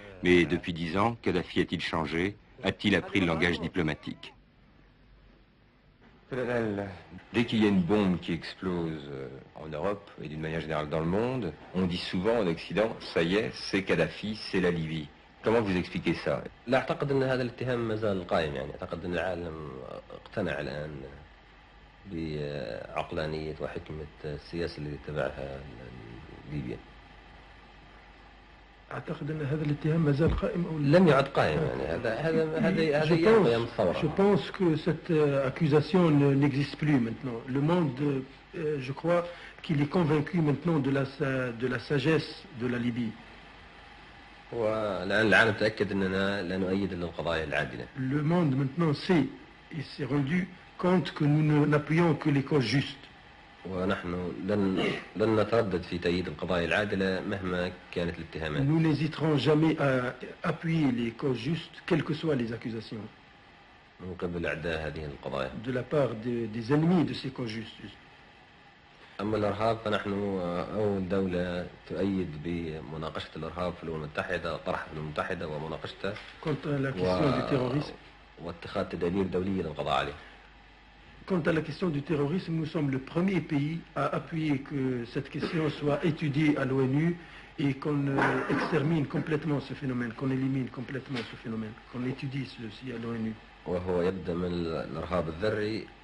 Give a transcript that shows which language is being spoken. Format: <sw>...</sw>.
<fr>Mais depuis 10 ans, Kadhafi a-t-il changé? A-t-il appris le langage diplomatique? Dès qu'il y a une bombe qui explose en Europe et d'une manière générale dans le monde, on dit souvent en Occident, ça y est, c'est Kadhafi, c'est la Libye. Comment vous expliquez ça?</fr> <ar>لا أعتقد أن هذا الاتهام ما زال قائم يعني أعتقد أن العالم اقتنع الآن بعقلانية وحكمة السياسة اللي اتبعها ليبيا. أعتقد أن هذا الاتهام ما زال قائم أو لم يعد قائم يعني هذا أيام الثورة.</ar> <fr>Je pense que cette accusation n'existe plus maintenant. Le monde, je crois qu'il est convaincu maintenant de la sagesse de la Libye.</fr> <ar>والآن العالم تأكد أننا لا نؤيد إلا القضايا العادلة.</ar> <fr>Le monde maintenant sait et s'est rendu compte que nous n'appuyons que les causes justes.</fr> <ar>ونحن لن نتردد في تأييد القضايا العادلة مهما كانت الاتهامات.</ar> <fr>Nous n'hésiterons jamais à appuyer les causes justes, quelles que soient les accusations.</fr> <ar>من قبل أعداء هذه القضايا.</ar> <fr>De la part des ennemis de ces causes justes.</fr> <ar>أما الإرهاب فنحن أول دولة تؤيد بمناقشة الإرهاب في الأمم المتحدة، طرحها في الأمم المتحدة ومناقشته.</ar> <fr>Quant à la question du terrorisme.</fr> <ar>واتخاذ تدابير دولية للقضاء عليه.</ar> <fr>Quant à la question du terrorisme, nous sommes le premier pays à appuyer que cette question soit étudiée à l'ONU et qu'on extermine complètement ce phénomène, qu'on élimine complètement ce phénomène, qu'on étudie ceci à l'ONU.</fr> <ar>وهو يبدأ من الإرهاب الذري.</ar>